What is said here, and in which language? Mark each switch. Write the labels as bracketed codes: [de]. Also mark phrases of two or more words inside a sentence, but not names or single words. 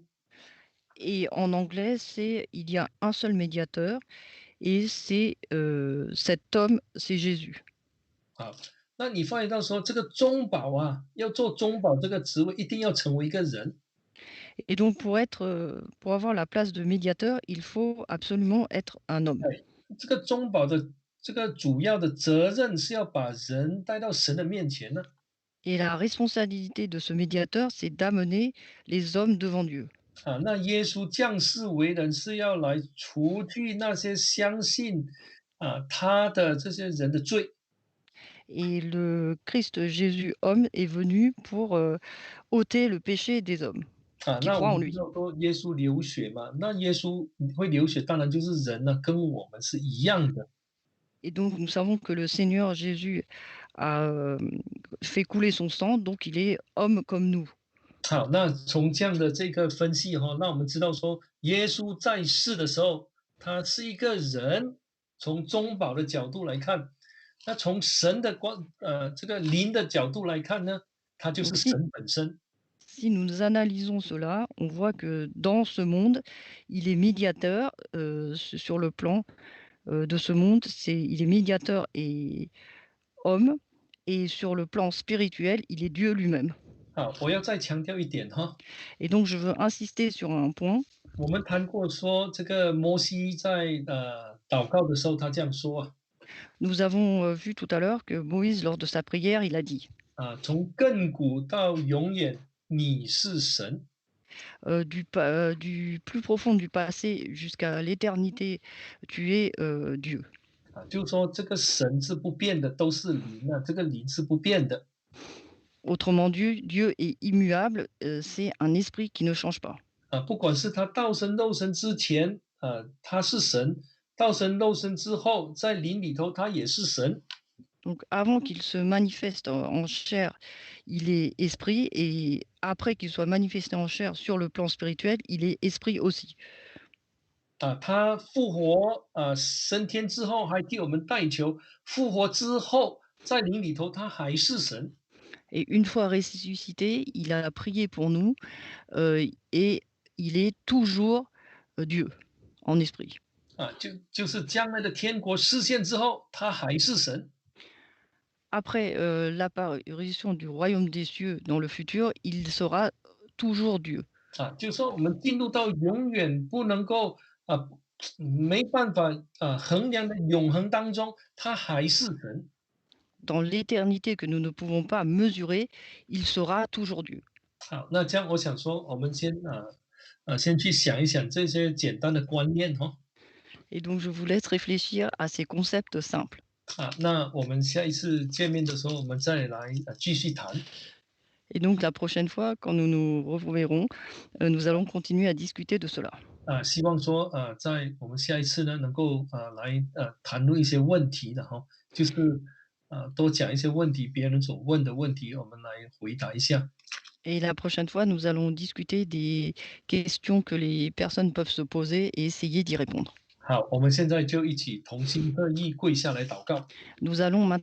[fr] Et en anglais, c'est il y a un seul médiateur et c'est cet homme, c'est Jésus. [zh] 好，那你发现到说这个中保要做中保这个职位，一定要成为一个人。 [fr] Et donc pour avoir la place de médiateur, il faut absolument être un homme. [zh] 这个中保的这个主要的责任是要把人带到神的面前呢。 [fr] Et la responsabilité de ce médiateur, c'est d'amener les hommes devant Dieu. [zh] 那耶稣降世为人是要来除去那些相信他的这些人的罪。 [fr] Et le Christ Jésus homme est venu pour, ôter le péché des hommes [zh] 啊， [fr] qui [zh] 那我 [fr] croient en [zh] 们知 [fr] lui. [zh] 道说耶稣流血嘛，那耶稣会流血，当然就是人呢，跟我们是一样的。 [fr] Et donc nous savons que le Seigneur Jésus a, fait couler son sang, donc il est homme comme nous. [zh] 好，那从这样的这个分析哈，那我们知道说，耶稣在世的时候，他是一个人，从中保的角度来看，那从神的这个灵的角度来看呢，他就是 [fr] Donc si [zh] 神本身。 [fr] si nous analysons cela, on voit que dans ce monde, il est médiateur, sur le plan, de ce monde, il est médiateur et homme, et sur le plan spirituel, il est Dieu lui-même. [zh] 好，我要再强调一点哈， [fr] Et donc je veux insister sur un point. [zh] 我们谈过说这个摩西在祷告的时候，他这样说啊， [fr] Nous avons, vu tout à l'heure que Moïse, lors de sa prière, il a dit, [zh] 从亘古到永远，你是神。 [fr] du plus profond du passé jusqu'à l'éternité, tu es, Dieu. [zh] 就是说这个神是不变的，都是灵啊，这个灵是不变的。 [fr] Autrement dit, Dieu est immuable, c'est un esprit qui ne change pas. [zh] 不管是他道成肉身之前，他是神；道成肉身之后，在灵里头他也是神。 [fr] Donc avant qu'il se manifeste en chair, il est esprit, et après qu'il soit manifesté en chair sur le plan spirituel, il est esprit aussi. [zh] 他复活升天之后，还替我们代求；复活之后，在灵里头他还是神。 [fr] Et une fois ressuscité, il a prié pour nous, et il est toujours, Dieu, en esprit. [zh] 就是将来的天国实现之后，他还是神。 [fr] Après, l'apparition du royaume des cieux dans le futur, il sera toujours Dieu. [zh] 就是说我们进入到永远不能够啊、没办法衡量的永恒当中，他还是神。 [fr] Dans l'éternité que nous ne pouvons pas mesurer, il sera toujours Dieu. [zh] 好，那这样我想说，我们先去想一想这些简单的观念哈。 [fr] Et donc je vous laisse réfléchir à ces concepts simples. [zh] 那我们下一次见面的时候，我们再来继续谈。 [fr] Et donc la prochaine fois, quand nous nous reverrons, nous allons continuer à discuter de cela. [zh] 希望说在我们下一次呢，能够来谈论一些问题的哈，就是多讲一些问题，别人所问的问题，我们来回答一下。 [fr] Et la prochaine fois, nous allons discuter des questions que les personnes peuvent se poser et essayer d'y répondre. [zh] 好，我们现在就一起同心合意跪下来祷告。 [fr] Nous allons maintenant